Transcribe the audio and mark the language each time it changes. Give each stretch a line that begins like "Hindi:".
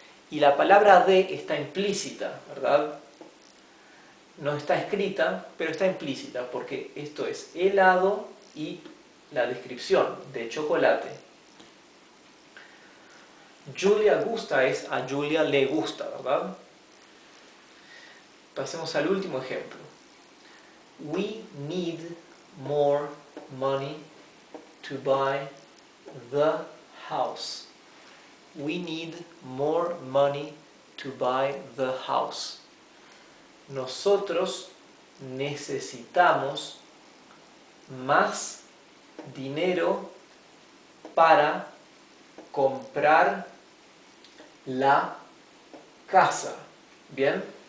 Spanish: Y la palabra de está implícita, ¿verdad? No está escrita, pero está implícita, porque esto es helado y la descripción de chocolate. Julia gusta es a Julia le gusta, ¿verdad? Pasemos al último ejemplo.
English: We need more money to buy the house. We need more money to buy the house.
Spanish: Nosotros necesitamos más dinero para comprar la casa. ¿Bien?